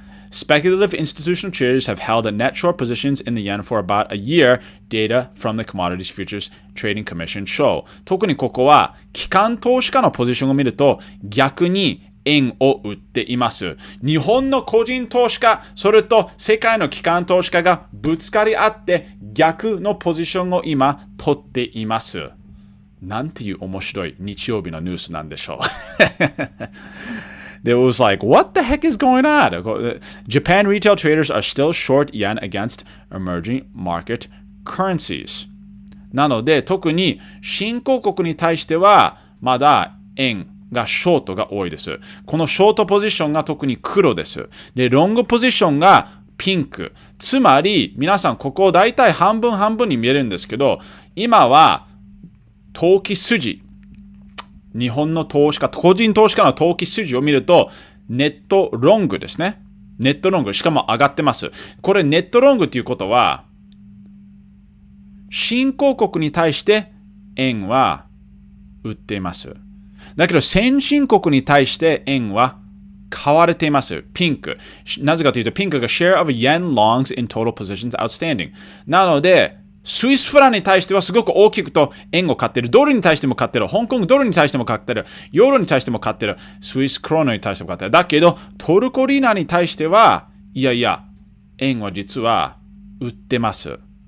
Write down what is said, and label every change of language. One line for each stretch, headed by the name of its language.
English: Speculative institutional traders have held net short positions in the yen for about a year, data from the Commodities Futures Trading Commission show.
Japanese: 特にここは機関投資家のポジションを見ると逆に円を売っています。日本の個人投資家、それと世界の機関投資家がぶつかり合って逆のポジションを今取っています。なんていう面白い日曜日のニュースなんでしょう。
English: It was like, what the heck is going on? Japan retail traders are still short yen against emerging market currencies.
Japanese: なので、特に新興国に対しては、まだ円がショートが多いです。このショートポジションが特に黒です。で、ロングポジションがピンク。つまり、皆さん、ここ大体半分半分に見えるんですけど、今は投機筋。日本の投資家、個人投資家の投機筋を見ると、ネットロングですね。ネットロング、しかも上がってます。これネットロングということは、新興国に対して円は売っています。だけど先進国に対して円は買われています。ピンク。なぜかというと、ピンクが share of yen longs in total positions outstanding。なので、スイスフランに対してはすごく大きくと円を買ってる。ドルに対しても買ってる。香港ドルに対しても買ってる。ユーロに対しても買ってる。スイスクローナに対しても買ってる。だけど、トルコリナに対しては、円は実は売ってます。